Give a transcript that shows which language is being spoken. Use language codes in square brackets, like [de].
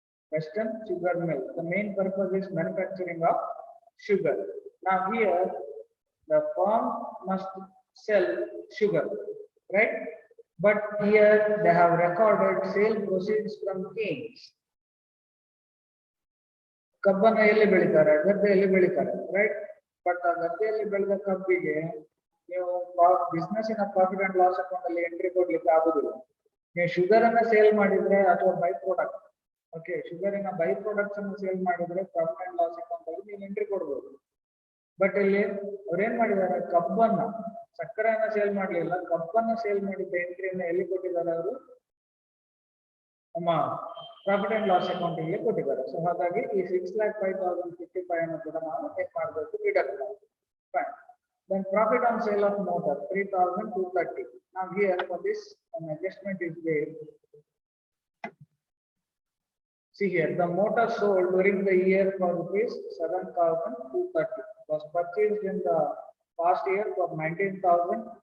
[en] Western Sugar Mill. The main purpose is manufacturing of sugar. Now here, the firm must sell sugar, right? But here they have recorded sale proceeds from canes. [kn] ಕಬ್ಬನ್ನು ಎಲ್ಲಿ ಬೆಳಿತಾರೆ, ಗದ್ದೆಯಲ್ಲಿ ಬೆಳಿತಾರೆ, right? But ಆ ಗದ್ದೆಯಲ್ಲಿ ಬೆಳೆದ ಕಬ್ಬಿಗೆ ನೀವು ಬಿಸ್ನೆಸ್ ಇನ ಪ್ರಾಫಿಟ್ ಅಂಡ್ ಲಾಸ್ ಅಕೌಂಟ್ ಅಲ್ಲಿ ಎಂಟ್ರಿ ಕೊಡ್ಲಿಕ್ಕೆ ಆಗುದಿಲ್ಲ. ನೀವು ಶುಗರ್ ಅನ್ನ ಸೇಲ್ ಮಾಡಿದ್ರೆ ಅಥವಾ by product, okay, ಶುಗರಿನ by products ಅನ್ನು ಸೇಲ್ ಮಾಡಿದ್ರೆ ಪ್ರಾಫಿಟ್ ಅಂಡ್ ಲಾಸ್ ಅಕೌಂಟ್ ಅಲ್ಲಿ ನೀವು ಎಂಟ್ರಿ ಕೊಡಬಹುದು. ಬಟ್ ಇಲ್ಲಿ ಅವ್ರೇನ್ ಮಾಡಿದ್ದಾರೆ, ಕಬ್ಬನ್ನ, ಸಕ್ಕರೆಯನ್ನ ಸೇಲ್ ಮಾಡ್ಲಿಲ್ಲ, ಕಬ್ಬನ್ನ ಸೇಲ್ ಮಾಡಿದ್ದ ಎಂಟ್ರಿಯನ್ನ ಎಲ್ಲಿ ಕೊಟ್ಟಿದ್ದಾರೆ ಅವರು? ನಮ್ಮ ಪ್ರಾಫಿಟ್ ಅಂಡ್ ಲಾಸ್ ಅಕೌಂಟ್ ಗೆ ಕೊಟ್ಟಿದ್ದಾರೆ. ಸೊ ಹಾಗಾಗಿ ಈ 6,05,055 ಅನ್ನು ಕೂಡ ನಾವು ಚೆಕ್ ಮಾಡಬೇಕು, ಡಿಡಕ್ಟ್ ಮಾಡಬೇಕು. [en] Fine. Then profit on sale of motor 3,230. Now here for this an adjustment is there. See here, the motor sold during the year for rupees 7,230 was purchased in the past year for 19,000.